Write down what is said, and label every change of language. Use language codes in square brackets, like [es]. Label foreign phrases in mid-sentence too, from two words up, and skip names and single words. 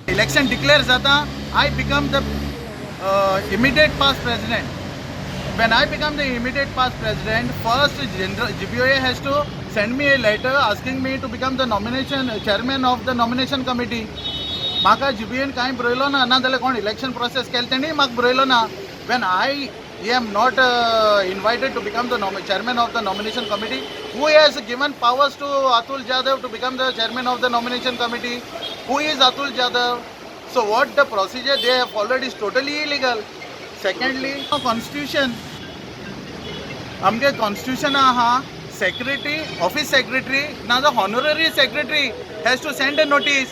[en] Election declares that I become the immediate past president. When I become the immediate past president, first GBOA has to send me a letter asking me to become the chairman of the nomination committee. [kok] Maka GBOA कांय बरयलो ना नाजाल्यार कोण [en] election process [kok] केले तेणी म्हाका बरयलो ना. [en] When I am not invited to become the chairman of the nomination committee, who has given powers to Atul Jadhav to become the chairman of the nomination committee? Who is Atul Jadhav? So what the procedure they have followed is totally illegal. Secondly, constitution. आमगे constitution आहा secretary, office secretary, now the honorary secretary has to send a notice.